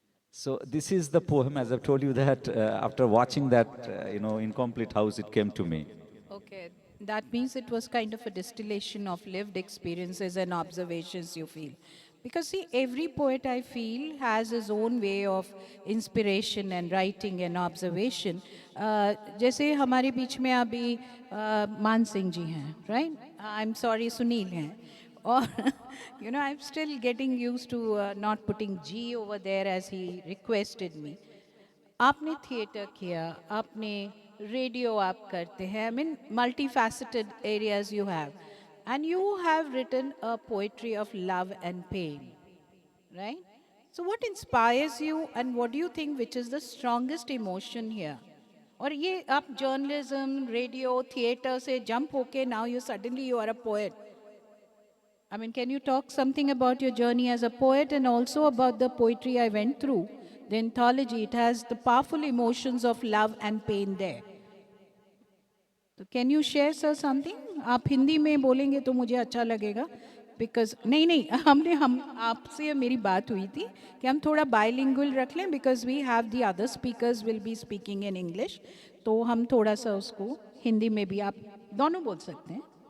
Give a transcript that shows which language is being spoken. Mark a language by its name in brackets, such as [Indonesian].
[English] So this is the poem, as I've told you that after watching that, incomplete house, it came to me. Okay, that means it was kind of a distillation of lived experiences and observations you feel. Because see, every poet I feel has his own way of inspiration and writing and observation. [Hindi] जैसे हमारे बीच में अभी मान सिंह जी हैं, right? [English] I'm sorry, Sunil हैं. Or, I'm still getting used to not putting G over there as he requested me. [Hindi] आपने theatre किया, आपने रेडियो आप करते हैं, [English] I mean multifaceted areas you have. And you have written a poetry of love and pain, right? So what inspires you and what do you think which is the strongest emotion here? [Hindi] और ये आप journalism, radio, theater से jump होके [English] now you are a poet. I mean, can you talk something about your journey as a poet and also about the poetry I went through? The anthology, it has the powerful emotions of love and pain there. So can you share sir something? [Hindi] आप हिंदी में बोलेंगे तो मुझे अच्छा लगेगा because नहीं हम आपसे मेरी बात हुई थी कि हम थोड़ा bilingual रख लें [English] because we have the other speakers will be speaking in English, [Hindi] तो हम थोड़ा सा उसको हिंदी में भी आप दोनों बोल सकते हैं.